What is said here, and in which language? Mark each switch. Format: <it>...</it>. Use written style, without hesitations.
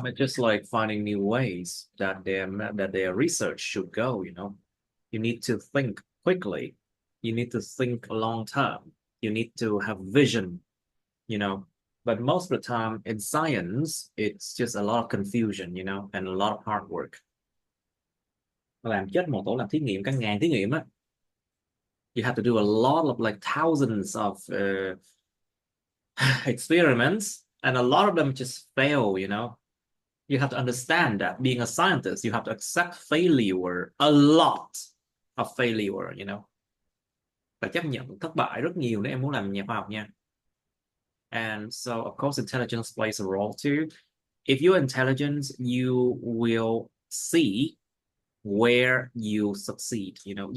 <en>just like finding new ways that their research should go, you know. You need to think quickly. You need to think long term. You need to have vision, you know. But most of the time in science, it's just a lot of confusion, and a lot of hard work.</en> <vi>Làm chết một tổ làm thí nghiệm cả ngàn thí nghiệm á.</vi> <en>You have to do a lot of like thousands of experiments, and a lot of them just fail, You have to understand that being a scientist, you have to accept failure, a lot of failure.</en> <vi>Phải chấp nhận thất bại rất nhiều nếu em muốn làm nhà khoa học nha.</vi> <en>And so, of course, intelligence plays a role too. If you're intelligent, you will see where you succeed.</en>